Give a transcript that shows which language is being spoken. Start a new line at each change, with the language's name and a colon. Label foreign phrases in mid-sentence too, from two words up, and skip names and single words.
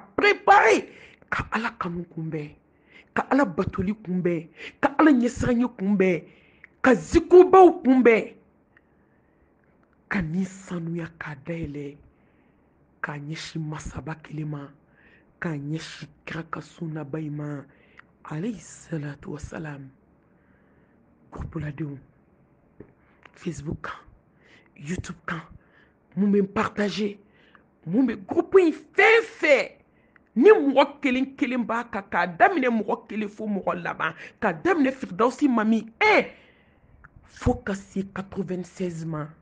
Bambara: préparer ka ala kanu kunbɛn ka ala batoli kunbɛn ka ala ɲɛsiranya kunbɛn ka zikurubaw kunbɛn ka ni sanuya k'a dayɛlɛ k'a ɲɛsin masaba kelen ma k'a ɲɛsin kira ka sunnaba in ma
Arabic: عليه الصلاة والسلام
Bambara: gurupuladenw facebook kan youtube kan mun bɛ partager mun bɛ gurupu in fɛn fɛn ni mɔgɔ kelen kelen b'a kan k'a daminɛ mɔgɔ kelen fo mɔgɔ laban k'a daminɛ firidawusi mami 1 fo ka se 96 ma